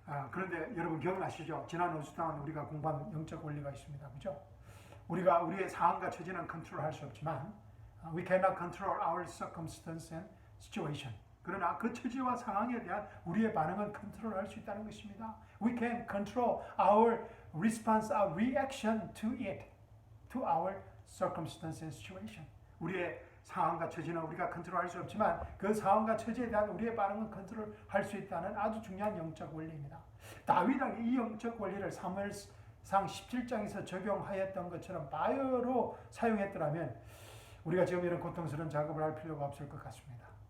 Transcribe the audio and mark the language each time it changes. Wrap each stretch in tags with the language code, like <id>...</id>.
<ko>그런데 여러분 기억나시죠? 지난 원수당은 우리가 공부한 영적 원리가 있습니다. 그죠? 우리가 우리의 상황과 처지는 컨트롤할 수 없지만</ko> <en>we cannot control our circumstance and situation.</en> <ko>그러나 그 처지와 상황에 대한 우리의 반응은 컨트롤할 수 있다는 것입니다.</ko> <en>We can control our response, our reaction to it, to our circumstance and situation.</en> <ko>우리의 상황과 처지는 우리가 컨트롤할 수 없지만 그 상황과 처지에 대한 우리의 반응은 컨트롤할 수 있다는 아주 중요한 영적 원리입니다. 다윗왕이 이 영적 원리를 사무엘상 17장에서 적용하였던 것처럼 바요로 사용했더라면 우리가 지금 이런 고통스러운 작업을 할 필요가 없을 것 같습니다.</ko>